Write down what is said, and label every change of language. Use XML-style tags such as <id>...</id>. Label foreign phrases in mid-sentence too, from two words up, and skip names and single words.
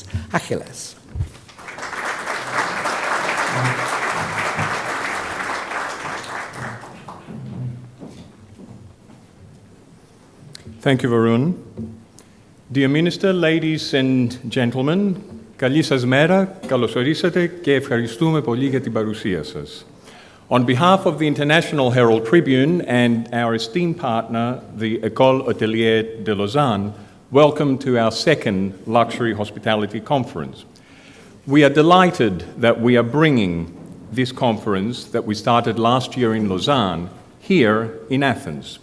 <en>Achilles. Thank you, Varun. Dear Minister, ladies and gentlemen,</en> <el>καλή σας μέρα, καλώς ορίσατε και ευχαριστούμε πολύ για την παρουσία σας.</el> <en>On behalf of the International Herald Tribune and our esteemed partner, the École Hôtelière de Lausanne, welcome to our second Luxury Hospitality Conference. We are delighted that we are bringing this conference that we started last year in Lausanne here in Athens.</en>